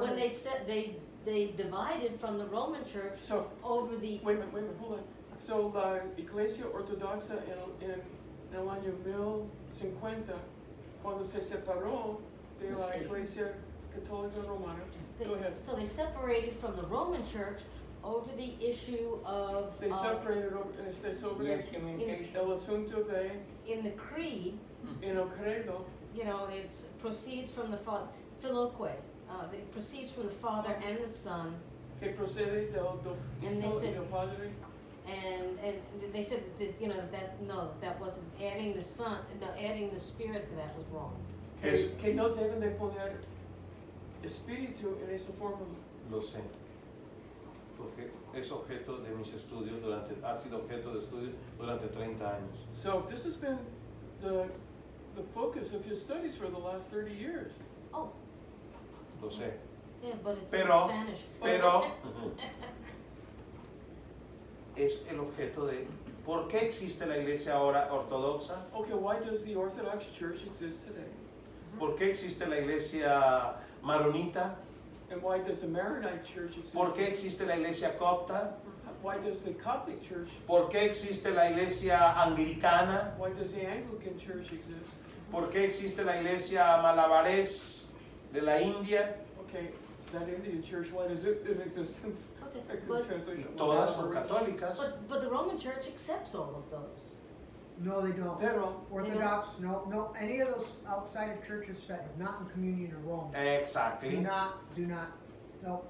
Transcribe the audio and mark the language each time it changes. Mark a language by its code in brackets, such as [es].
[en] when they said they divided from the Roman Church So, over the wait a minute, hold on. [es] So, la Iglesia Ortodoxa en el año 1050, cuando se separó de la Sí. Iglesia Católica Romana, [en] They- go ahead. So they separated from the Roman Church over the issue of, They separated [es] sobre [en] The excommunication. [es] el asunto de, [en] in the creed, [es] en el credo, [en] you know, it proceeds from the Philoque, it proceeds from the Father and the Son, [es] que procede del [en] And they [es] Hijo y [en] said- [es] del Padre. [en] and they said that this, you know, that wasn't adding the Son, no, adding the Spirit to that was wrong. [es] Es- Que no deben de poner espíritu en esa fórmula. Lo sé. porque es objeto de mis estudios ha sido objeto de estudio durante 30 años. [en] So this has been the focus of his studies for the last 30 years. Oh, [es] Lo sé. [en] yeah, but it's [es] Pero- [en] in Spanish. [es] Pero es el objeto de ¿por qué existe la iglesia ahora ortodoxa? [en] Okay, why does the Orthodox Church exist today? [es] ¿Por qué existe la iglesia maronita? [en] And why does the Maronite Church exist? [es] ¿Por qué existe la iglesia copta? [en] Why does the Coptic Church, [es] ¿Por qué existe la iglesia anglicana? [en] why does the Anglican Church exist? [es] ¿Por qué existe la iglesia malabarés de la India? [en] Okay, that Indian Church, why is it in existence? Okay, I could but, translate Y that. [es] todas son católicas. [en] but the Roman Church accepts all of those. No, they don't. [es] Pero, [en] Orthodox, no, any of those outside of churches that are not in communion in Rome, do Exactly. not, no.